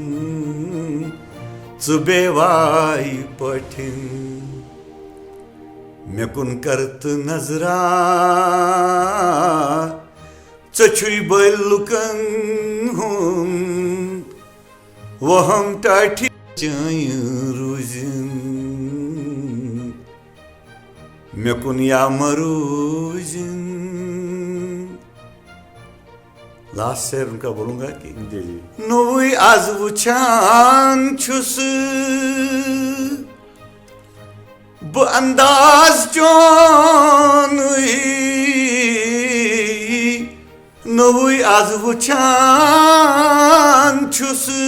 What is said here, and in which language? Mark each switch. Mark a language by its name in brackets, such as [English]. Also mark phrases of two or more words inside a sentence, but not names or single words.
[Kashmiri] ژٕ بیواے پٲٹھۍ مےٚ کُن کر تہٕ نظرا ژےٚ چھُے بٔلۍ لُکن ہُنٛد وہم ٹاٹھی چٲنۍ روٗزِن مےٚ کُن یا مروٗزِن. [Urdu] لاسٹ شعر ان کا بولوں گا کہ جی جی. [Kashmiri] نوٚوُے آز وٕچھان چھُس بہٕ انداز چونُے نوٚوُے آز وٕچھان چھُس